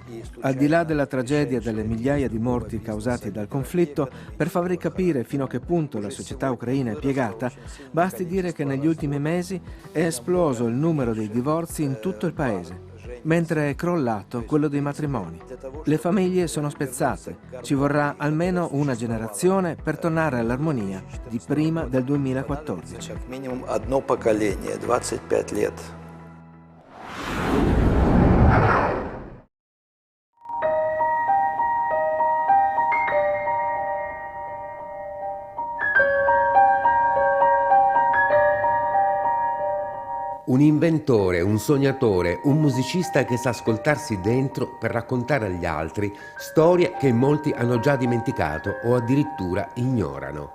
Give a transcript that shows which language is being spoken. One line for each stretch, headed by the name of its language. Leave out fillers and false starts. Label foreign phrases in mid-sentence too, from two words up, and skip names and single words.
Italian: Al di là della tragedia delle migliaia di morti causati dal conflitto, per farvi capire fino a che punto la società ucraina è piegata, basti dire che negli ultimi mesi è esploso il numero dei divorzi in tutto il paese, mentre è crollato quello dei matrimoni. Le famiglie sono spezzate, ci vorrà almeno una generazione per tornare all'armonia di prima del 2014.
Russian: Minimum одно поколение, 25 лет.
Italian: Un inventore, un sognatore, un musicista che sa ascoltarsi dentro per raccontare agli altri storie che molti hanno già dimenticato o addirittura ignorano.